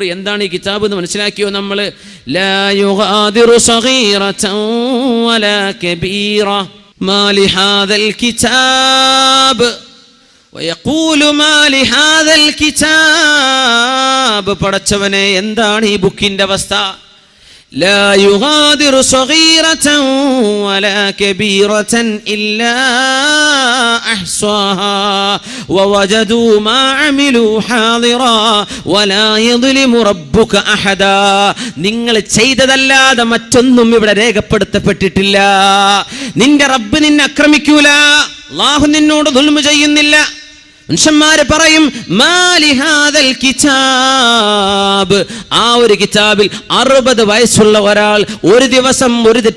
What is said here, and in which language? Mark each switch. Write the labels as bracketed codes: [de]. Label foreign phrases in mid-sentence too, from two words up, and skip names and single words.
[ml] എന്താണ് ഈ കിതാബ് എന്ന് മനസ്സിലാക്കിയോ നമ്മൾ? [ar] لا يغادر صغيرة ولا كبيرة ما لهذا الكتاب ويقول ما لهذا الكتاب. [ml] പടച്ചവനെ, എന്താണ് ഈ ബുക്കിന്റെ അവസ്ഥ? [ar] لا يغادر صغيرة ولا كبيرة إلا أحصاها ووجدوا ما عملوا حاضرا ولا يظلم ربك أحدا. [ml] നിങ്ങൾ ചെയ്തതല്ലാതെ മറ്റൊന്നും ഇവിടെ രേഖപ്പെടുത്തപ്പെട്ടിട്ടില്ല. നിന്റെ റബ്ബ് നിന്നെ ആക്രമിക്കൂല. അല്ലാഹു നിന്നോട് ദുൽമ ചെയ്യുന്നില്ല. മനുഷ്യന്മാര് പറയും [ar] مال هذا الكتاب, [ml] ആ ഒരു കിതാബിൽ 60 വയസ്സുള്ള ഒരാൾ ഒരു ദിവസം ഒരു തെറ്റ്